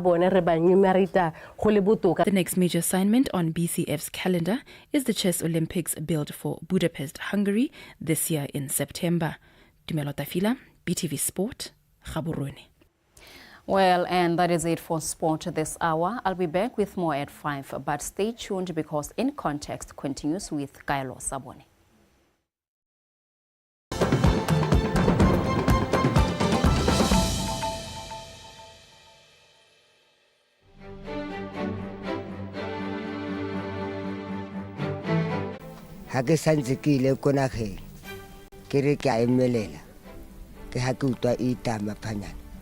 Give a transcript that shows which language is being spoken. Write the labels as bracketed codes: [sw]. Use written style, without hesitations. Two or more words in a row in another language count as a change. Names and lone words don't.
[en] The next major assignment on BCF's calendar is the Chess Olympics billed for Budapest, Hungary this year in September. Tumelo Tafila, BTV Sport, Gaborone. Well, and that is it for sport this hour. I'll be back with more at 5, but stay tuned because In Context continues with Kaelo Sabone. [tn] Ha ke santse ke ile ko nageng ke re ke a emelela ke ha ke utlwa e tama phanyana